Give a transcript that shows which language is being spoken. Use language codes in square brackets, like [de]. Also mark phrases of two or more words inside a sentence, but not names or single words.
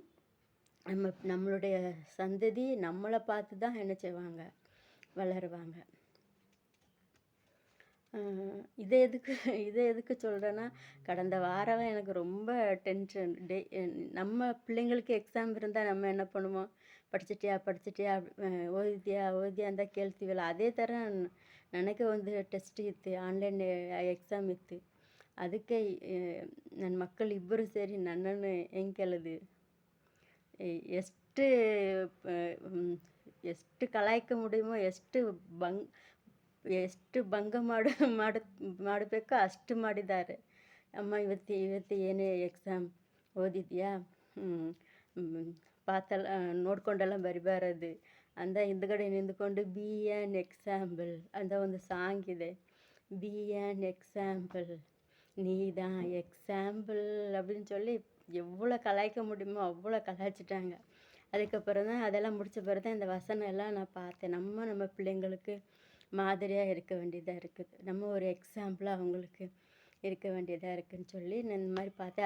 [ta] நம்மளுடைய சந்ததி நம்மளை பார்த்து தான் என்ன செய்வாங்க, வளருவாங்க. இதை எதுக்கு சொல்கிறேன்னா, கடந்த வாரம் எனக்கு ரொம்ப டென்ஷன். நம்ம பிள்ளைங்களுக்கு எக்ஸாம் இருந்தால் நம்ம என்ன பண்ணுவோம், படிச்சிட்டியா [kn] ಓದಿದ್ಯಾ ಅಂತ ಕೇಳ್ತೀವಲ್ಲ, ಅದೇ ಥರ ನನಗೆ ಟೆಸ್ಟ್ ಇತ್ತು, [en] online exam [kn] ಇತ್ತು. ಅದಕ್ಕೆ ನನ್ನ ಮಕ್ಕಳು ಇಬ್ಬರು ಸೇರಿ ನನ್ನನ್ನು ಹೆಂಗೆ ಕೇಳಿದ್ರು, ಎಷ್ಟು ಎಷ್ಟು [ta] கலாய்க்க முடியுமோ [kn] ಎಷ್ಟು ಭಂಗ ಮಾಡಬೇಕೋ ಅಷ್ಟು ಮಾಡಿದ್ದಾರೆ. ಅಮ್ಮ ಇವತ್ತು ಏನೇ ಎಕ್ಸಾಮ್ ಓದಿದ್ಯಾ, ಪಾತಲ್ಲ ನೋಡ್ಕೊಂಡೆಲ್ಲ ಬರಿಬಾರದು ಅಂದ ಹಿಂದ್ಗಡೆ ನಿಂತ್ಕೊಂಡು [en] be an example [kn] ಅಂತ ಒಂದು ಸಾಂಗ್ ಇದೆ. [en] be an example, [ta] நீ தான் எக்ஸாம்பிள் அப்படின்னு சொல்லி எவ்வளோ கலாய்க்க முடியுமோ அவ்வளோ கலாய்ச்சிட்டாங்க. அதுக்கப்புறம் தான் அதெல்லாம் முடித்த பிறகு தான் இந்த வசனம் எல்லாம் நான் பார்த்தேன். நம்ம பிள்ளைங்களுக்கு மாதிரியாக இருக்க வேண்டியதாக இருக்குது, நம்ம ஒரு எக்ஸாம்பிளாக அவங்களுக்கு இருக்க வேண்டியதாக இருக்குதுன்னு சொல்லி நான் இந்த மாதிரி பார்த்தேன்.